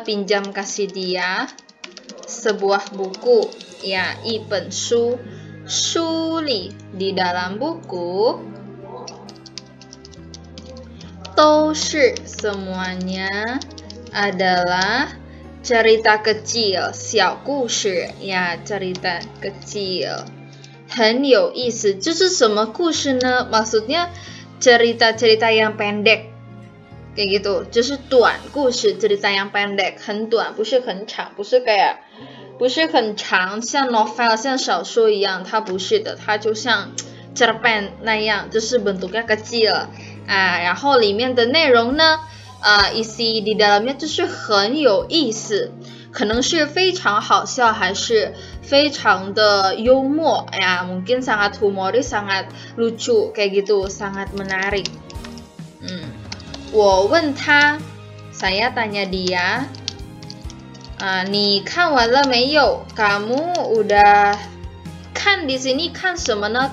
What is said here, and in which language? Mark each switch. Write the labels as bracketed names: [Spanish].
[Indonesian] Pinjam kasih dia sebuah buku ya, [Chinese] 一本书，书里 [Indonesian] di dalam buku [Chinese] 都是 [Indonesian] semuanya adalah cerita kecil, [Chinese] 小故事 [Indonesian] ya, cerita kecil. [Chinese] 很有意思，就是什么故事呢? [Indonesian] Maksudnya cerita-cerita yang pendek kayak gitu, [Chinese] 就是短故事 [Indonesian] cerita yang pendek, [Chinese] 很短，不是很长，不是很长，像 novel 像小说一样，它不是的，它就像 cerpen 那样，就是 [Indonesian] bentuknya kecil。 [Chinese] 然后里面的内容呢 [Indonesian] isi di dalamnya [Chinese] 就是很有意思，可能是非常好笑，还是非常的幽默ya, [Indonesian] mungkin sangat humoris, sangat lucu kayak gitu, sangat menarik. [Chinese] 我问他 [Indonesian] saya tanya dia [Chinese] 你看完了没有? [Indonesian] Kamu udah 看 di sini [Chinese] 看什么呢?